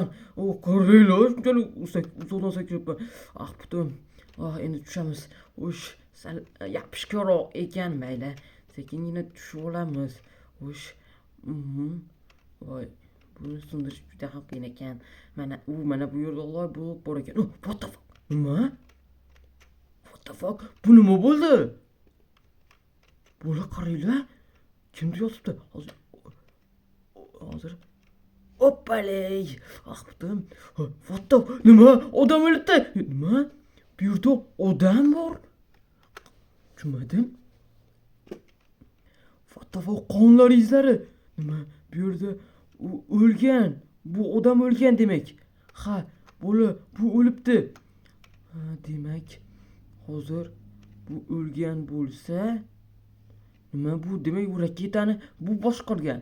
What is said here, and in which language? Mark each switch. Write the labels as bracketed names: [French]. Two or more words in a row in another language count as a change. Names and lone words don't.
[Uzbek] Qaranglar, shunchalik uzoqdan sakrabman. Butun. Endi tushamiz. Xo'sh, sal yapishkoroq ekan, mayli. Sekingina tushib olamiz. Xo'sh. Voy, buni sindirish juda ham qiyin ekan. Mana bu yerda Alloh bo'lib bor ekan. [English] What the fuck? Nima? What the fuck? [Uzbek] Bu nima bo'ldi? Bola qaranglar. Kimdir yotibdi? Hozir. Oppaley. Butun. [English] What the? [Uzbek] Nima? Odam o'libdi. Nima? Bu yerda odam bor. Tushunmadim. [English] What the fuck? [Uzbek] Qonlar izlari. Nima? Bu yerda u o'lgan. Bu odam o'lgan demak. Ha, bola bu o'libdi. Demak, hozir bu o'lgan bo'lsa, nima bu? Demak, bu raketani bu boshqargan.